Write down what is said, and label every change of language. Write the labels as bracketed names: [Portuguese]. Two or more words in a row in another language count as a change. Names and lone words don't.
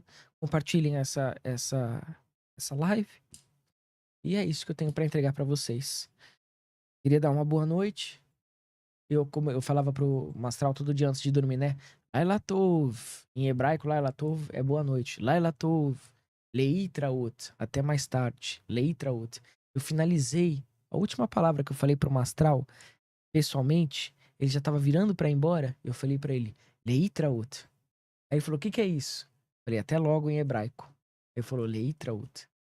[Portuguese] Compartilhem essa live. E é isso que eu tenho para entregar para vocês. Queria dar uma boa noite. Como eu falava pro Mastral todo dia antes de dormir, né? [Hebrew] לילה טוב. [Portuguese] Em hebraico, [Hebrew] לילה טוב [Portuguese] é boa noite. [Hebrew] לילה טוב. [Portuguese] Leitraot. Até mais tarde. Leitraot. Eu finalizei. A última palavra que eu falei pro Mastral, pessoalmente, ele já tava virando pra ir embora. Eu falei pra ele, Leitraot. Aí ele falou, o que que é isso? Eu falei, até logo em hebraico. Ele falou, Leitraot.